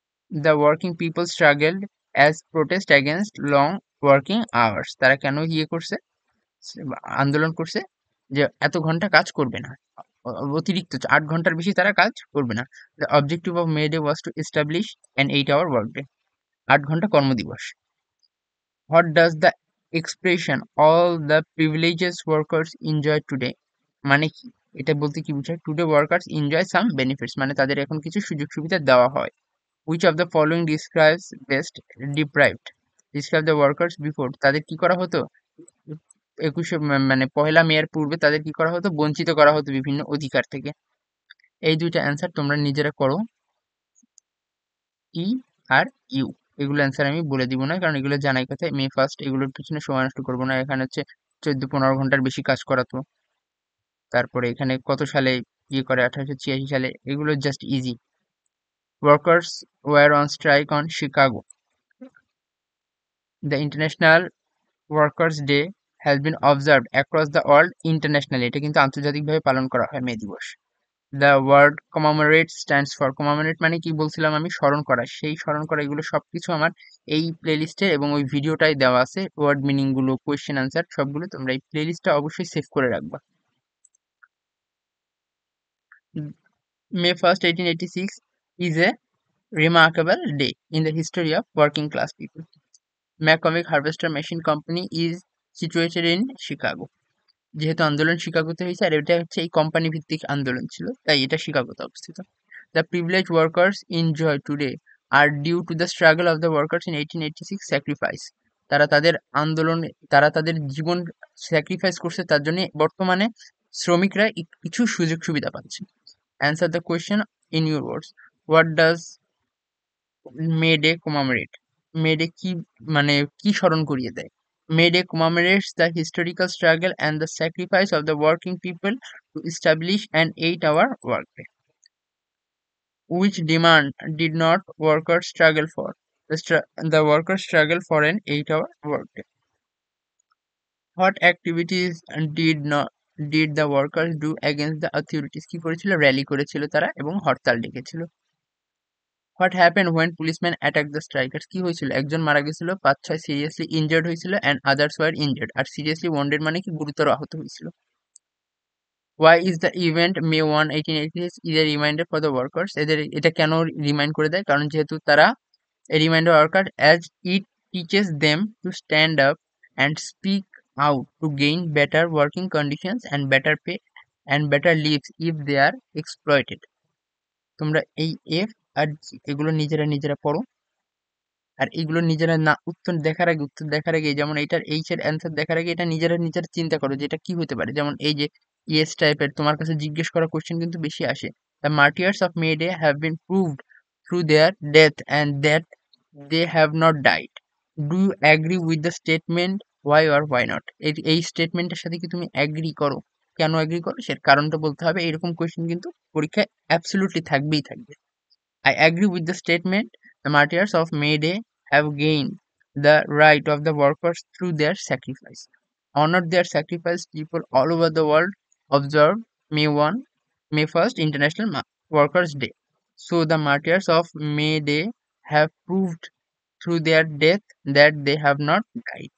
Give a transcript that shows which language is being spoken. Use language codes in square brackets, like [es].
[en] The working people struggled as protest against long working hours, [bn] তারা কেন করছে, আন্দোলন করছে যে এত ঘন্টা কাজ করবে না, অতিরিক্ত 8 ঘন্টার বেশি তারা কাজ করবে না। [en] The objective of May Day was to establish an 8-hour workday, [bn] 8 ঘন্টা কর্মদিবস। [en] What does the expression all the privileges workers enjoy today [bn] মানে কি, এটা বলতে কি বোঝায়, [en] today workers enjoy some benefits [bn] মানে তাদের এখন কিছু সুযোগ সুবিধা দেওয়া হয়। [en] Which of the following describes best deprived, describe the workers before, [bn] তাদের কি করা হতো, 1 মে এর পূর্বে তাদের কি করা হতো, বঞ্চিত করা হতো বিভিন্ন অধিকার থেকে। এই দুইটা অ্যান্সার তোমরা নিজেরা করো, ই আর ইউ, এগুলো অ্যান্সার আমি বলে দিব না কারণ এগুলো জানাই কথা। মে 1st এগুলোর পিছনে সময় নষ্ট করবো না। এখানে হচ্ছে 14-15 ঘন্টার বেশি কাজ করাতো, তারপরে এখানে কত সালে করে 1886 সালে, এগুলো just easy. [en] workers were on strike on Chicago, the international workers day has been observed across the world internationally, [bn] এটা কিন্তু আন্তর্জাতিকভাবে পালন করা হয় মে দিবস। [en] the word commemorate stands for, [bn] কমামোরেট মানে কি বলছিলাম আমি, স্মরণ করা, সেই স্মরণ করা, এগুলো সবকিছু আমার এই প্লেলিস্টে এবং ওই ভিডিওটাই দেওয়া আছে, ওয়ার্ড মিনিং গুলো, কোয়েশ্চেন আনসার সবগুলো তোমরা এই প্লেলিস্টটা অবশ্যই সেভ করে রাখবা। [en] May 1st 1886 is a remarkable day in the history of working class people. McCormick Harvester Machine Company is situated in Chicago, [bn] যেহেতু আন্দোলন শিকাগোতে হয়েছে আর এটা হচ্ছে এই কোম্পানি ভিত্তিক আন্দোলন ছিল তাই এটা শিকাগোতে অবস্থিত। [en] The privileged workers enjoy today are due to the struggle of the workers in 1886 sacrifice, [bn] তারা তাদের আন্দোলন, তারা তাদের জীবন স্যাক্রিফাইস করছে, তার জন্য বর্তমানে শ্রমিকরা কিছু সুযোগ সুবিধা পাচ্ছে। [en] Answer the question in your words. What does May Day commemorate? [bn] May Day কি মানে কি স্মরণ করিয়ে দেয়? [en] May Day commemorates the historical struggle and the sacrifice of the working people to establish an 8-hour workday. Which demand did not workers struggle for? The workers struggle for an 8-hour workday. What activities did the workers do against the authorities? [bn] কি করেছিল, rally করেছিল তারা এবং হরতাল ডেকেছিল। [en] What happened when policemen attacked the strikers? [bn] কি হয়েছিল, একজন মারা গেছিল, 5-6 সিরিয়াসলি ইনজার্ড হয়েছিল [en] and others were injured, [bn] আর seriously wounded মানে কি গুরুতর আহত হয়েছিল। [en] Why is the event May 1, 1886 is a reminder for the workers? [bn] এটা কেন রিমাইন্ড করে দেয়, কারণ যেহেতু তারা [en] a reminder worker as it teaches them to stand up and speak out to gain better working conditions and better pay and better lives if they are exploited. [bn] তোমরা এই F আর এগুলো নিজেরা নিজেরা পড়ো, আর এগুলো নিজেরা না উত্তর দেখার আগে যেমন এইটার এইচ এর অ্যান্সার দেখার আগে এটা নিজেরা নিজেরা চিন্তা করো যে এটা কি হতে পারে। যেমন এই যে ইয়েস টাইপের তোমার কাছে জিজ্ঞেস করা কোশ্চেন কিন্তু বেশি আসে। [en] The martyrs of May Day have been proved through their death and that they have not died. Do you agree with the statement, why or why not? [bn] এই স্টেটমেন্টের সাথে কি তুমি অ্যাগ্রি করো? কেন অ্যাগ্রি করো সের কারণটা বলতে হবে। এরকম কোয়েশ্চেন কিন্তু পরীক্ষায় অ্যাবসলিউটলি থাকবেই থাকবে। [en] I agree with the statement. The martyrs of May Day have gained the right of the workers through their sacrifice. Honored their sacrifice, people all over the world observe May 1st International Workers' Day. So the martyrs of May Day have proved through their death that they have not died.